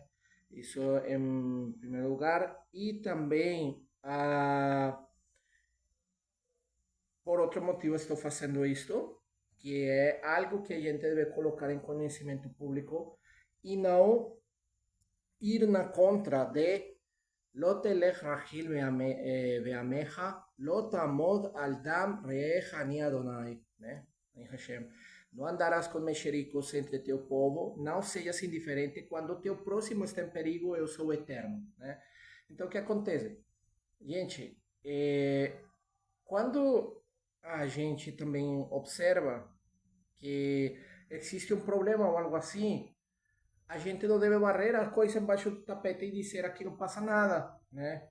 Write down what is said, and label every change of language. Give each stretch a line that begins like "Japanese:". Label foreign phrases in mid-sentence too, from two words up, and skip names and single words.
Portuguese: Isso em primeiro lugar. E também, por outro motivo, estou fazendo isto, que é algo que a gente deve colocar em conhecimento público e não ir na contra de
Hebrew: לא תלך רכיל ועמך, לא תעמוד על דם רעך אני אדוני,
Portuguese: né? Em Hashem. Não andarás com mexericos entre teu povo, não sejas indiferente quando o teu próximo está em perigo, eu sou o eterno, né? Então o que acontece? Gente, quando a gente também observa que existe um problema ou algo assim, a gente não deve varrer a coisa embaixo do tapete e dizer aqui não passa nada, né?